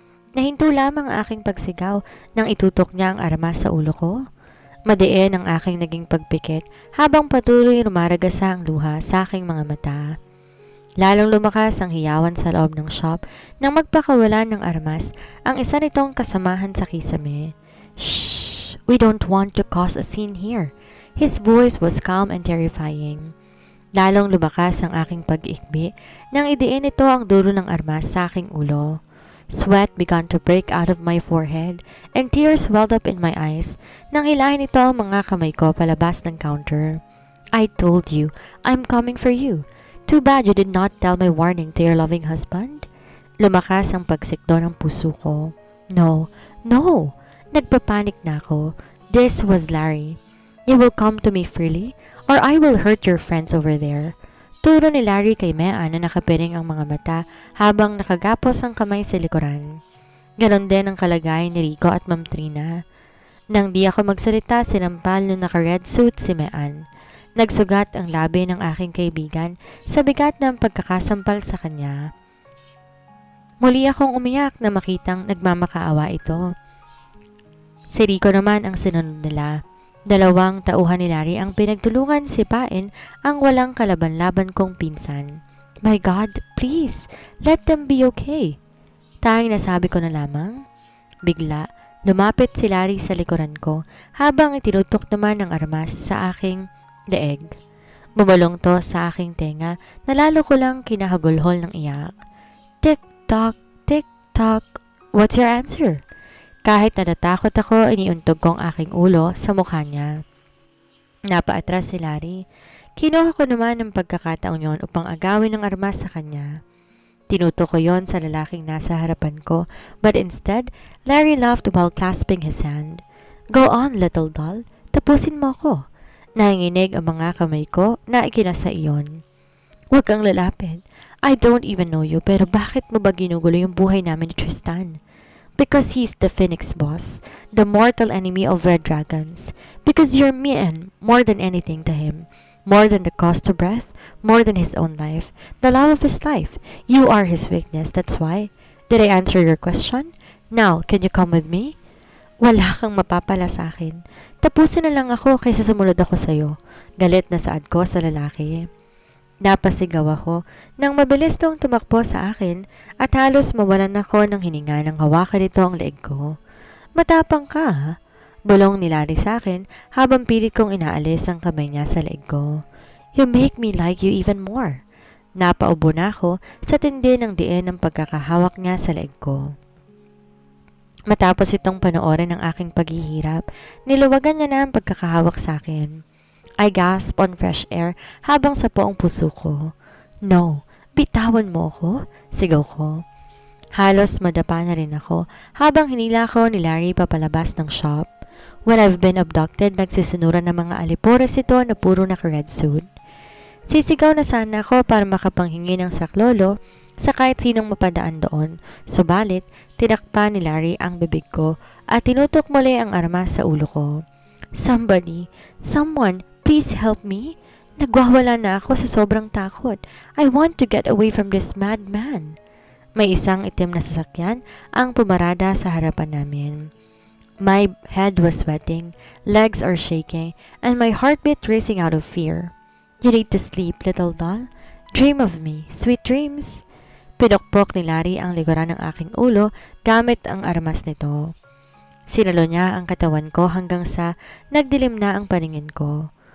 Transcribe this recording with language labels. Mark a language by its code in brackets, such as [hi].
[tl] Nahinto lamang ang aking pagsigaw nang itutok niya ang armas sa ulo ko. Madiin ang aking naging pagpikit habang patuloy rumaragasa ang luha sa aking mga mata. Lalong lumakas ang hiyawan sa loob ng shop nang magpakawala ng armas ang isa nitong kasamahan sa kisame. Shh! [en] We don't want to cause a scene here. His voice was calm and terrifying. [tl] Lalong lumakas ang aking pag-ikbi nang idiin ito ang dulo ng armas sa aking ulo. [en] Sweat began to break out of my forehead and tears welled up in my eyes [tl] nang hilahin ito ang mga kamay ko palabas ng counter. [en] I told you, I'm coming for you. Too bad you did not tell my warning to your loving husband. [tl] Lumakas ang pagsikdo ng puso ko. [en] No, no! [tl] Nagpapanik na ako. [en] This was Larry. You will come to me freely or I will hurt your friends over there. [tl] Turo ni Larry kay Mean na nakapiring ang mga mata habang nakagapos ang kamay sa likuran. Ganon din ang kalagayan ni Rico at Ma'am Trina. Nang di ako magsalita, sinampal nung naka-red suit si Mean. Nagsugat ang labi ng aking kaibigan sa bigat ng pagkakasampal sa kanya. Muli akong umiyak na makitang nagmamakaawa ito. Si Rico naman ang sinunod nila. Dalawang tauhan ni Larry ang pinagtulungan sipain ang walang kalaban-laban kong pinsan. [en] My God, please, let them be okay. [tl] Tanging nasabi ko na lamang. Bigla, lumapit si Larry sa likuran ko habang itinutok naman ng armas sa aking daeg. Bumalong to sa aking tenga na lalo ko lang kinahagulhol ng iyak. [en] Tick-tock, tick-tock, what's your answer? [tl] Kahit natatakot ako, iniuntog kong aking ulo sa mukha niya. Napaatras si Larry. Kinuha ko naman ng pagkakataon yon upang agawin ng armas sa kanya. Tinutok ko yon sa lalaking nasa harapan ko, [en] but instead, Larry laughed while clasping his hand. Go on, little doll. [tl] Tapusin mo ko. Nanginginig ang mga kamay ko na ikinasa iyon. Huwag kang lalapit. [en] I don't even know you, [tl] pero bakit mo ba ginugulo yung buhay namin ni Tristan? [en] Because he's the Phoenix boss, the mortal enemy of Red Dragons. Because you're mean more than anything to him. More than the cost of breath, more than his own life, the love of his life. You are his weakness, that's why. Did I answer your question? Now, can you come with me? [tl] Wala kang mapapala sa akin. Tapusin na lang ako kaysa sumunod ako sa'yo. Galit na saad ko sa lalaki. Napasigaw ako nang mabilis tong tumakbo sa akin at halos mawalan ako ng hininga nang hawakan nito ang leeg ko. Matapang ka ha? Bulong ni Larry sa akin habang pilit kong inaalis ang kamay niya sa leeg ko. [en] You make me like you even more. [tl] Napaubo na ako sa tindi ng diin ng pagkakahawak niya sa leeg ko. Matapos itong panoorin ng aking paghihirap, niluwagan niya na ang pagkakahawak sa akin. [en] I gasped on fresh air [tl] habang sapo ang puso ko. No, bitawan mo ako, sigaw ko. Halos madapa na rin ako habang hinila ko ni Larry papalabas ng shop. [en] When I've been abducted, [tl] nagsisinuran ng mga alipores ito na puro naka-red suit. Sisigaw na sana ako para makapanghingi ng saklolo sa kahit sinong mapadaan doon. Subalit, tinakpa ni Larry ang bibig ko at tinutok muli ang armas sa ulo ko. [en] Someone, please help me. [tl] Nagwawala na ako sa sobrang takot. [en] I want to get away from this madman. [tl] May isang itim na sasakyan ang pumarada sa harapan namin. [en] My head was sweating, legs are shaking, and my heartbeat racing out of fear. You need to sleep, little doll. Dream of me, sweet dreams. [tl] Pinokpok ni Larry ang likuran ng aking ulo gamit ang armas nito. Sinalo niya ang katawan ko hanggang sa nagdilim na ang paningin ko.